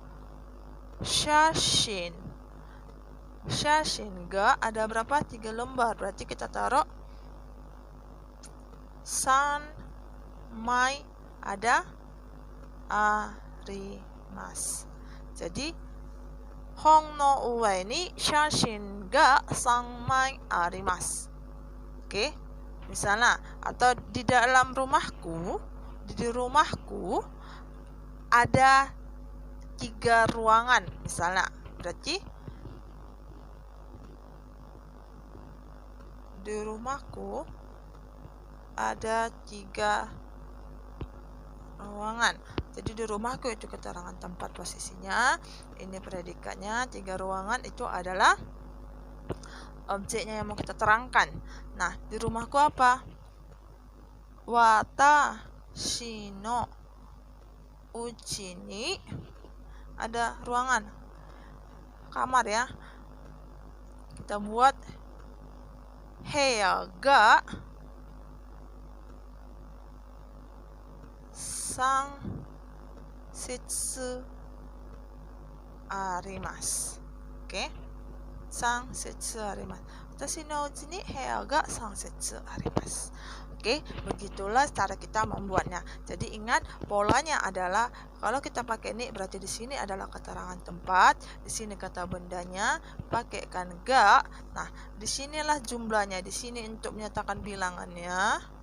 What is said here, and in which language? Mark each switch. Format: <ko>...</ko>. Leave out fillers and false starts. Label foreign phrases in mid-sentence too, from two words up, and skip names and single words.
<ja>写真が</ja> <id>ada berapa? 3 lembar. Berarti kita taruh</id> <ja>三枚</ja> <id>ada arimasu.</id> <ja>Jadi 本の上に写真が三枚あります.</ja> <id>Oke, misalnya, atau di dalam rumahku, di rumahku ada 3 ruangan misalnya. Berarti di rumahku ada 3 ruangan. Jadi di rumahku itu keterangan tempat posisinya, ini predikatnya. 3 ruangan itu adalah objeknya yang mau kita terangkan. Nah, di rumahku apa?</id> <ja>私の家に,</ja> <id>ada ruangan, kamar ya. Kita buat</id> <ja>部屋がさんせつあります. Oke. さんせつあります. 私の家に部屋がさんせつあります.</ja> <id>Oke, begitulah cara kita membuatnya. Jadi ingat, polanya adalah kalau kita pakai ni berarti di sini adalah keterangan tempat, di sini kata bendanya, pakaikan ga. Nah, disinilah jumlahnya. Di sini untuk menyatakan bilangannya.</id>